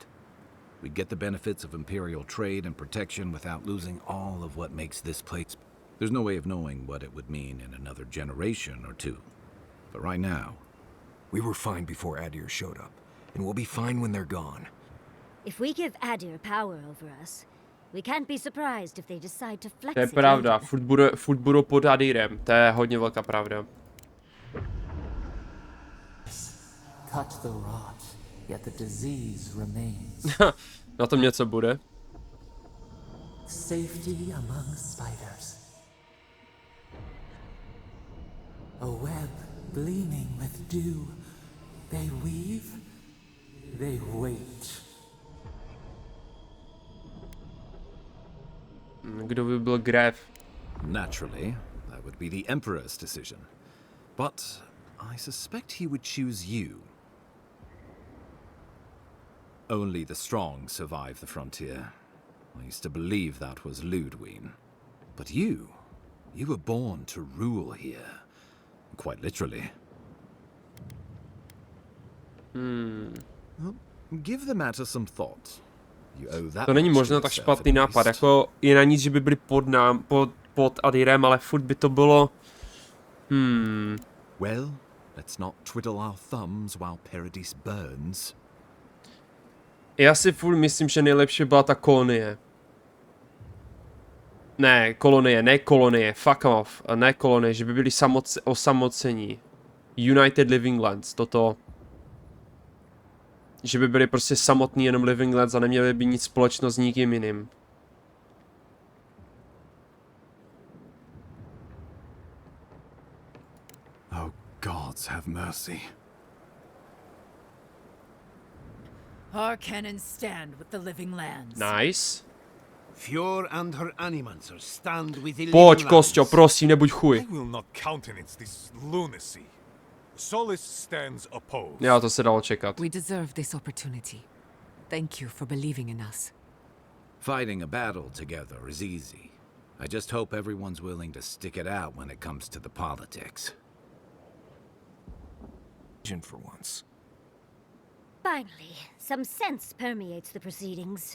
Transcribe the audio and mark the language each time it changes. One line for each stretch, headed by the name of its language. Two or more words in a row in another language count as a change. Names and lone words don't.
English: We'd get the benefits of Imperial trade and protection without losing all of what makes this place... There's no way of knowing what it would mean in another generation or two. But right now... We were fine before Adir showed up, and we'll be fine when they're gone. If we give Adir power over us, we can't be surprised if they decide to flex
Czech: To je
English: it
Czech: pravda,
English: later.
Czech: furt budou pod Adirem, to je hodně velká pravda.
English: Cut the rot, yet the disease remains.
Czech: Na tom něco bude.
English: Safety among spiders. A web gleaming with dew. They weave, they wait.
Czech: Kdo by byl Grev?
English: Naturally, that would be the Emperor's decision. But I suspect he would choose you. Only the strong survive the frontier. I used to believe that was Ludwig. But you were born to rule here. Quite literally. Well, give the matter some thought. You owe that
Czech: To není
English: much to
Czech: možná tak
English: yourself,
Czech: špatný
English: at
Czech: nápad,
English: least.
Czech: jako je na nic, že by byli pod Adirem, ale furt by to bylo...
English: Well, let's not twiddle our thumbs while Paradise burns.
Czech: Já si furt myslím, že nejlepší byla ta kolonie. Ne, kolonie,
English: fuck off.
Czech: A ne kolonie, že by byli osamocení. United Living Lands, toto. Že by byli prostě samotný jenom Living Lands a neměli by nic společného s nikým jiným.
English: Oh, gods have mercy. Our cannons stand with the Living Lands. Nice. Fior and her animancers stand with the
Czech: Pojď,
English: Living
Czech: Kostyo,
English: Lands.
Czech: prosím, nebuď chuj.
English: I will not countenance this lunacy. Solus stands opposed.
Czech: Já to se dalo čekat.
English: We deserve this opportunity. Thank you for believing in us. Fighting a battle together is easy. I just hope everyone's willing to stick it out when it comes to the politics. For once. Finally, some sense permeates the proceedings.